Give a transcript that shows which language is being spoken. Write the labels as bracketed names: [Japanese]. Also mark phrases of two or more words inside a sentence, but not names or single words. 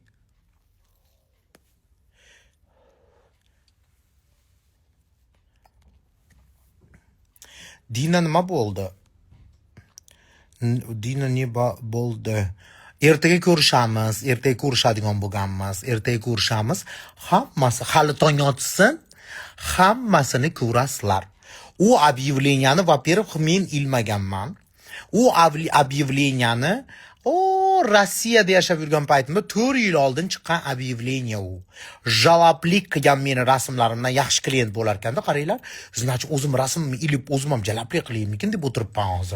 [Uzbek] Dina nima bo'ldi? Dina ne bo'ldi? Ertaga ko'rishamiz, ertaga ko'rishadigan bo'lganmiz, ertaga ko'rishamiz. Hammasi hali tong otsin, hammasini ko'rasizlar. U объявленияni, во-первых, men ilmaganman. U объявленияni Rossiyada yashab yurgan paytimda 4 yil oldin chiqqan объявление u. Jaloblik qilgan meni rasmlarimdan yaxshi klient bo'lar ekanda, qaranglar. Значит, o'zim rasmimni ilib, o'zim ham jaloblik qilaymikin deb o'tiribman hozir.